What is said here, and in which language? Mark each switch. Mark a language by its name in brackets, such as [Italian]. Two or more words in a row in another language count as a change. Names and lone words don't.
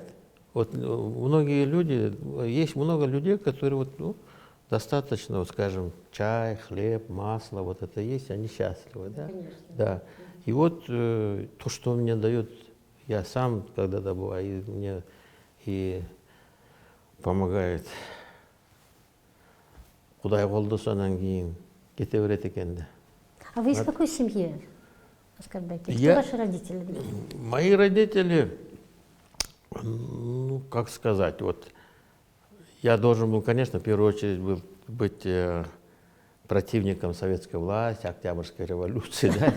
[Russian] Вот многие люди, есть много людей, которые вот, ну, достаточно, вот, скажем, чай, хлеб, масло, вот это есть, они счастливы, да? Конечно. Да. И вот то, что мне дает, я сам, когда добываю, и мне и помогает. [Kyrgyz] Кудай колду сонан кийин кете берет экен да. [Russian] А вы из какой семьи, Аскарбек? Кто Я- ваши родители? Мои родители, ну, как сказать, вот, я должен был, конечно, в первую очередь быть противником советской власти, Октябрьской революции, да?